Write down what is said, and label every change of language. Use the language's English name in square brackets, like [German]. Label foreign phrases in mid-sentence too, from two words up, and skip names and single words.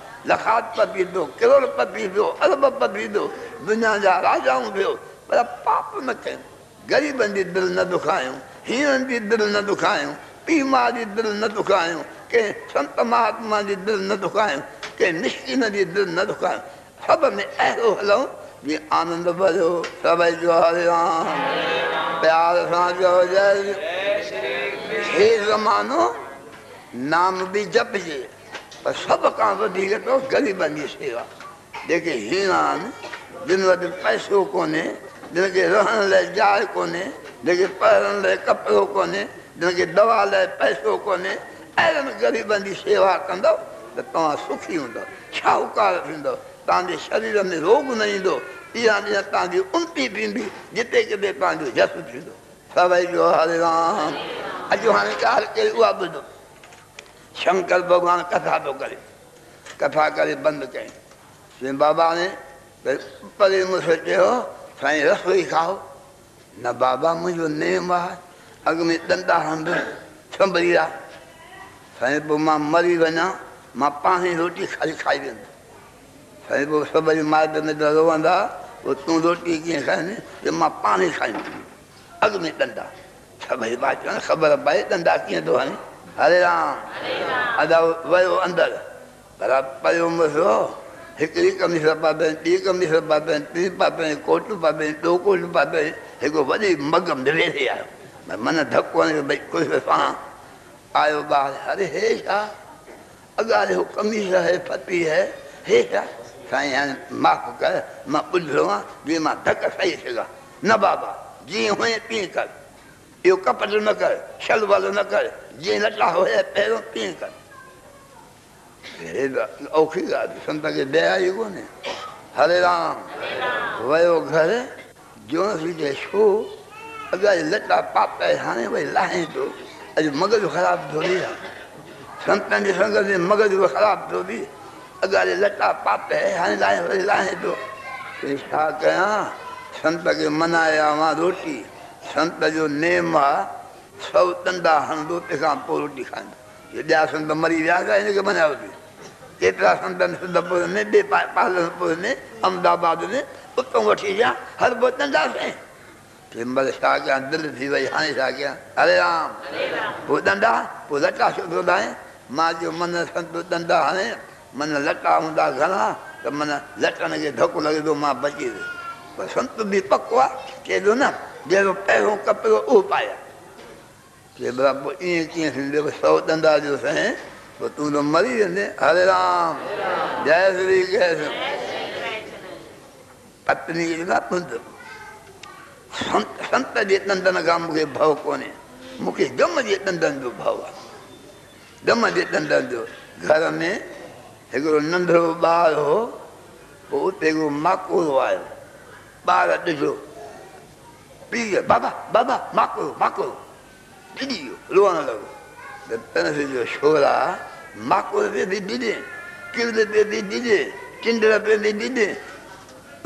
[Sindhi] लखापति थींदो करोड़पति थियो अरबपति थियो दुनिया जा राजाऊं थियो पर पाप न कयूं ग़रीबनि जी दिलि न दुखायूं हीरनि जी दिलि न दुखायूं पीउ माउ जी दिलि न दुखायूं कंहिं संत महात्मा जी दिलि न दुखायूं कंहिं निश्किन जी दिलि न दुखायूं सभ में अहिड़ो हलूं जीअं आनंद भरियो सभई जो हरे राम प्यार सां चओ जय हे ज़मानो नाम बि जपजे पर सभ खां वधीक तो ग़रीबनि जी सेवा जेके हीरा आहिनि जिन वटि पैसो कोन्हे जिन खे रहण लाइ जाइ कोन्हे जेके पढ़ण लाइ कपिड़ो कोन्हे जिन खे दवा लाइ पैसो कोन्हे अहिड़नि ग़रीबनि जी सेवा कंदव त तव्हां सुखी हूंदव शाहूकार थींदव तव्हांजे शरीर में रोग न ईंदो इहा ॾींहं तव्हांजी उन्नति थींदी जिते किथे तव्हांजो जस थींदो सभई जो हरे राम अॼु हाणे ॻाल्हि कई उहा ॿुधो शंकर भॻवानु कथा थो करे कथा करे बंदि कयईं साईं बाबा ने परे मूंखे चयो साईं रसोई खाओ न बाबा मुंहिंजो नेम आहे अॻु में ॾंदा हंधि संभरी आहे साईं पोइ मां मरी वञा मां पाण ई रोटी खाई खाई वेंदुमि साईं पोइ सभई माइट मिट रोअंदा पोइ तूं रोटी कीअं खाईंदी त मां पाण ई खाईंदुमि अॻु में ॾंदा सभई मां चवनि ख़बर पए ॾंदा कीअं थो हणे हरे राम अदा वियो अंदरि पर पियो मुसो हिकिड़ी कमीस पातई ॿी कमीस पातई टी पातई कोट पातई ॿियो कोट पातई हिकु वॾी मग में वेठे आयो मन धको हणे भई कुझु सां आयो ॿार अरे हे छा अॻाड़े हो कमीस है फती है हे छा साईं हाणे माफ़ कर मां ॿुधियो आहे जीअं मां धक खाई सघां न बाबा जीअं हुए तीअं कर इहो कपट न कर शलवल न कर जीअं लटा हुया पहिरियों तीअं कर औखी ॻाल्हि संत खे दया ई कोन्हे हरे राम वियो घर जोनस जे छो अॻाड़े लटा पाता हाणे भई लाहे थो अॼु मग़ज़ु ख़राबु थो थी संतनि जी संगत में मग़ज़ु बि ख़राबु थो थी अॻाड़े लटा पाता हाणे लाहे वरी लाहे थो छा कयां संत खे मनाया मां रोटी संत जो नेम आहे सौ ॾंदा हणंदो तंहिंखां पोइ रोटी खाईंदो इहे ॿिया संत मरी विया हिनखे मञायो थी केतिरा संतनि सिद्धपुर में ॿिए पालनपुर में अहमदाबाद में उतां वठी विया हर पोइ ॾंदा साईं तंहिं महिल छा कयां दिलि थी वई हाणे छा कयां हरे राम पोइ ॾंदा पोइ लटा छो थो लाहे मां चयो मन संत ॾंदा हाणे मन लटा हूंदा घणा त मन लटनि खे धकु लॻे थो मां बची वियुसि पर संत बि पको आहे चए थो न जहिड़ो पहिरियों कपिड़ो उहो पाया चए भला पोइ ईअं कीअं थींदो सौ ॾंदा जो साईं पोइ तूं त मरी वेंदे हरे राम जय श्री कृष्ण पत्नी संत जे ॾंदनि खां मूंखे भउ कोन्हे मूंखे गम जे ॾंदनि जो भउ आहे गम जे ॾंदनि जो घर में हिकिड़ो नंढिड़ो ॿारु हो पोइ उते हिकिड़ो माकोड़ो आयो ॿार ॾिठो पीउ बाबा बाबा माकोड़ो माकोड़ो ॾिॼी वियो रोअण लॻो त तनस जो छोरा माकोड़ पे बि ॾिजे किरल पे बि ॾिजे चिंडर पे बि ॾिजे तूं